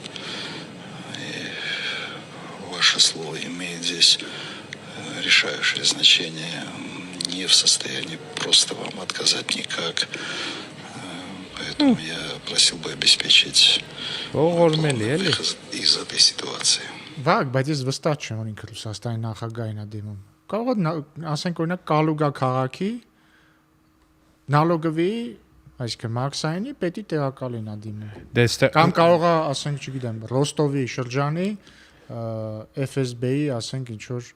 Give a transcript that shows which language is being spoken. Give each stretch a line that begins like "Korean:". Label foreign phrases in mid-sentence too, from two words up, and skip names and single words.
Russian: И ваше слово имеет здесь решающее значение. Не в состоянии просто вам отказать никак. Поэтому я просил бы обеспечить выход из этой ситуации.
Armenian: Վաղ, բայց ես վստահ չեմ, որ ինքը Ռուսաստանի նախագահին է դիմում։ Կարող է ասենք օրինակ Կալուգա քաղաքի նալոգովի, այսինքն Մաքսայինի պետի տեղակալին է դիմում։ Կամ կարող է ասենք, չգիտեմ, Ռոստովի շրջանի FSB-ի, ասենք ինչ որ